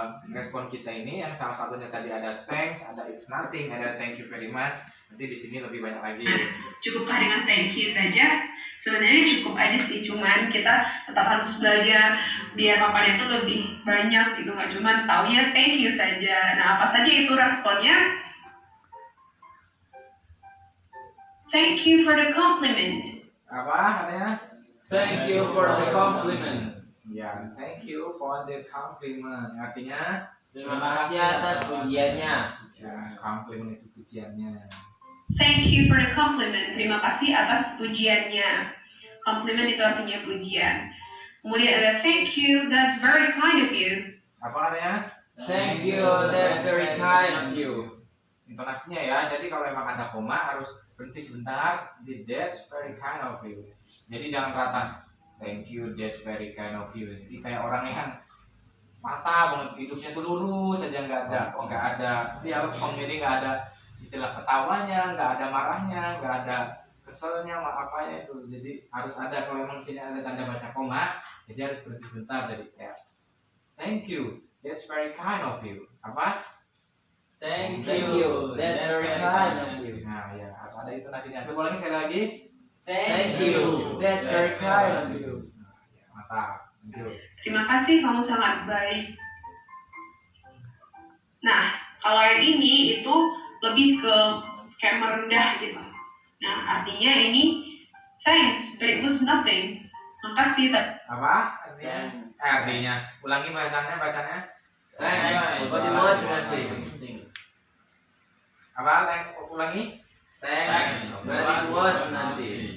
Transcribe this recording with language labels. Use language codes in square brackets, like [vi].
[id] respon kita ini yang salah satunya tadi ada thanks, ada [en] it's nothing, [id] ada [en] thank you very much. [id] Nanti di sini lebih banyak lagi. Cukupkah dengan [en] thank you [id] saja? Sebenarnya cukup aja sih, cuman kita tetap harus belajar biar papannya itu lebih banyak gitu, nggak cuma taunya [en] thank you [id] saja. Nah, apa saja itu responnya? [en] Thank you for the compliment. [id] Apa katanya? [en] Thank you for the compliment. Ya, thank you for the compliment. [id] Artinya, Terima kasih atas pujiannya. ya, compliment itu pujiannya. [en] Thank you for the compliment. [id] Terima kasih atas pujiannya. Compliment itu artinya pujian. Kemudian ada [en] thank you, that's very kind of you. [id] Apa katanya? [en] Thank you, that's very kind of you. [id] Intonasinya ya. Jadi kalau emang ada koma harus berhenti sebentar. [en] That's very kind of you. [id] Jadi jangan rata. [en] Thank you, that's very kind of you. [id] Jadi kayak orang yang mata banget, hidupnya tuh lurus saja, nggak ada dialog, jadi nggak ada istilah ketawanya, nggak ada marahnya, nggak ada keselnya, apanya itu. Jadi harus ada, kalau emang sini ada tanda baca koma, jadi harus berhenti sebentar. Jadi kayak [en] thank you, that's very kind of you. [id] Apa? [en] Thank you, that's very kind of you. [id] Nah ya, harus ada intonasinya. Coba lagi sekali lagi. [en] Thank you, that's very kind of you. [id] Ya, mantap. [en] Thank you. [id] Terima kasih, kamu sangat baik. Nah, kalau yang ini itu lebih ke kayak merendah gitu. Nah, artinya ini [en] thanks, but it was nothing. [id] Makasih. Apa? Artinya. Ulangi bacanya. [en] Thanks, but it was nothing. [id] Apa? Ulangi. [en] Thanks, but it was nothing.